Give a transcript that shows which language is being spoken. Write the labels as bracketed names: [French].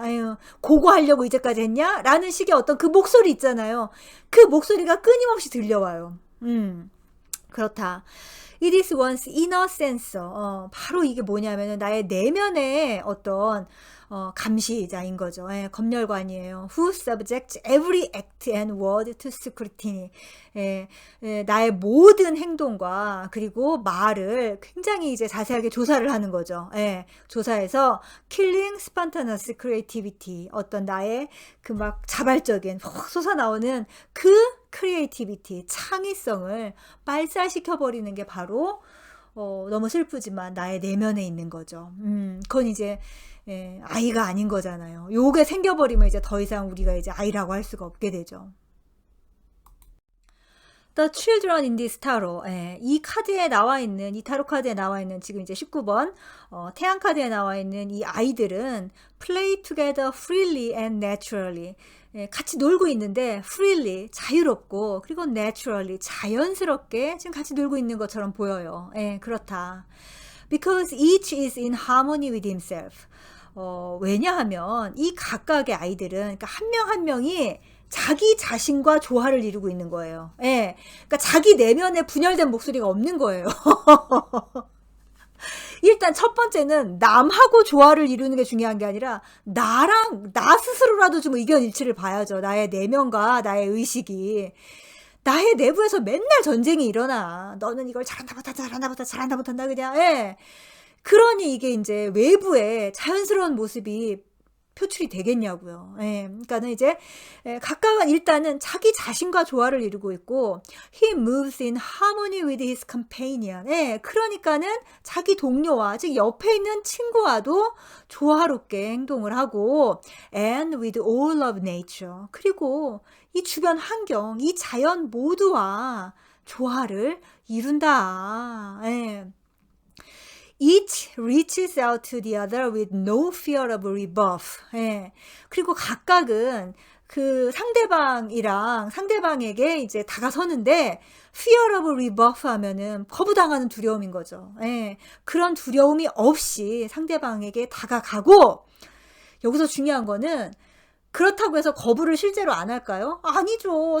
[Korean] 아유, 그거 하려고 이제까지 했냐? 라는 식의 어떤 그 목소리 있잖아요. 그 목소리가 끊임없이 들려와요. 그렇다. [English] It is one's inner sensor. [Korean] 바로 이게 뭐냐면은 나의 내면의 어떤 감시자인 거죠. 검열관이에요. [English] Who subjects every act and word to scrutiny. [Korean] 나의 모든 행동과 그리고 말을 굉장히 이제 자세하게 조사를 하는 거죠. 조사해서 [English] killing spontaneous creativity, [Korean] 어떤 나의 그 막 자발적인 솟아나오는 그 크리에이티비티, 창의성을 발사시켜 버리는 게 바로 너무 슬프지만 나의 내면에 있는 거죠. 그건 이제 아이가 아닌 거잖아요. 요게 생겨버리면 이제 더 이상 우리가 이제 아이라고 할 수가 없게 되죠. [English] The children in this tarot. [Korean] 이 카드에 나와 있는, 이 타로 카드에 나와 있는 지금 이제 19번 태양 카드에 나와 있는 이 아이들은 [English] play together freely and naturally. [Korean] 같이 놀고 있는데 freely, 자유롭고, 그리고 naturally, 자연스럽게 지금 같이 놀고 있는 것처럼 보여요. 그렇다. [English] because each is in harmony with himself. [Korean] 왜냐하면 이 각각의 아이들은 그러니까 한 명 한 명이 자기 자신과 조화를 이루고 있는 거예요. 예. 그러니까 자기 내면에 분열된 목소리가 없는 거예요. 일단 첫 번째는 남하고 조화를 이루는 게 중요한 게 아니라 나랑 나 스스로라도 좀 의견 일치를 봐야죠. 나의 내면과 나의 의식이. 나의 내부에서 맨날 전쟁이 일어나. 너는 이걸 잘한다 못한다 잘한다 못한다 잘한다 못한다 그냥. 예. 그러니 이게 이제 외부에 자연스러운 모습이 표출이 되겠냐고요. 예, 그러니까는 이제 각각은 일단은 자기 자신과 조화를 이루고 있고 [English] he moves in harmony with his companion. [Korean] 예, 그러니까는 자기 동료와 즉 옆에 있는 친구와도 조화롭게 행동을 하고 [English] and with all of nature. [Korean] 그리고 이 주변 환경, 이 자연 모두와 조화를 이룬다. 예. [English] Each reaches out to the other with no fear of rebuff. [Korean] 예. 그리고 각각은 그 상대방에게 이제 다가서는데 fear of rebuff 하면은 거부당하는 두려움인 거죠. 예. 그런 두려움이 없이 상대방에게 다가가고 여기서 중요한 거는 그렇다고 해서 거부를 실제로 안 할까요? 아니죠.